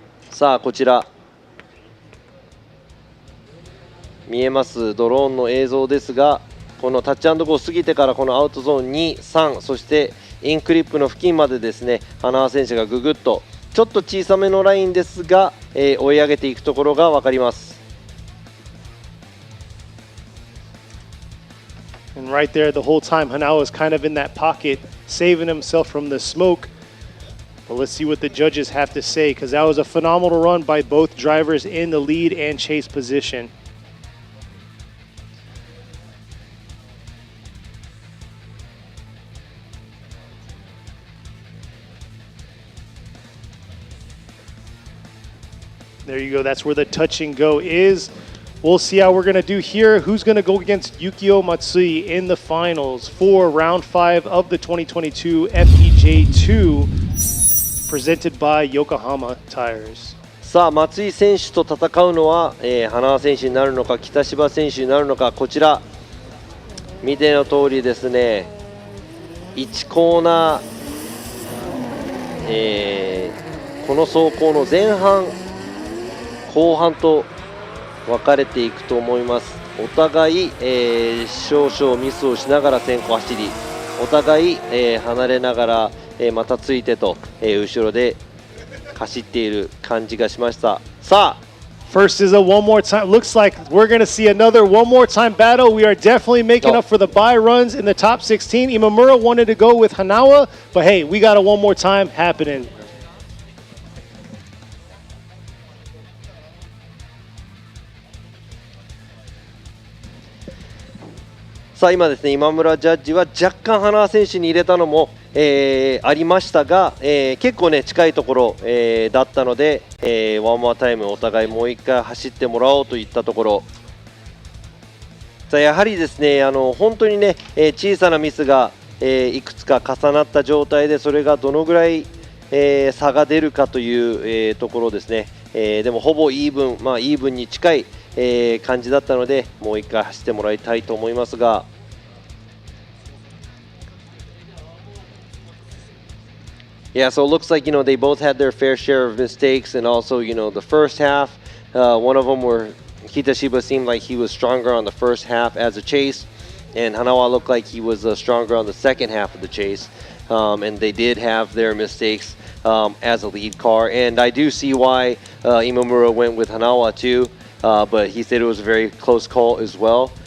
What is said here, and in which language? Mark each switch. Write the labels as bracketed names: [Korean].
[Japanese] さあこちら見えますドローンの映像ですが、このタッチ&ゴー過ぎてからこのアウトゾーン2、3、そしてインクリップの付近までですね、花輪選手がぐぐっとちょっと小さめのラインですが、追い上げていくところが分かります。 [English] And right there, the whole time, Hanawa is kind of in that pocket, saving himself from the smoke. But let's see what the judges have to say, because that was a phenomenal run by both drivers in the lead and chase position. There you go. That's where the touch and go is. We'll see how we're going to do here. Who's going to go against Yukio Matsui in the finals for round 5 of the 2022 FDJ2 presented by Yokohama Tires. [Japanese] さあ松井選手と戦うのは、花輪選手になるのか北芝選手になるのか。こちら見ての通りですね、1コーナー、この走行の前半後半と分かれていくと思います。お互い、少々ミスをしながら先行走り、お互い、離れながら、またついてと、後ろで走っている感じがしました。さあ [English] First is a one more time. Looks like we're going to see another one more time battle. We are definitely making up for the bye runs in the top 16. Imamura wanted to go with Hanawa, but hey, we got a one more time happening. [Japanese] さあ今ですね、今村ジャッジは若干花輪選手に入れたのも、ありましたが、結構ね近いところ、だったので、ワンモアタイムお互いもう一回走ってもらおうといったところ。さあやはりですね、本当にね、小さなミスが、いくつか重なった状態でそれがどのぐらい、差が出るかという、ところですね。でもほぼイーブン、イーブンに近い感じだったので、もう一回走ってもらいたいと思いますが、 [English] Yeah, so it looks like, they both had their fair share of mistakes, and also, the first half, one of them were Kitashiba seemed like he was stronger on the first half as a chase, and Hanawa looked like he was stronger on the second half of the chase, and they did have their mistakes as a lead car, and I do see why Imamura went with Hanawa too. But he said it was a very close call as well.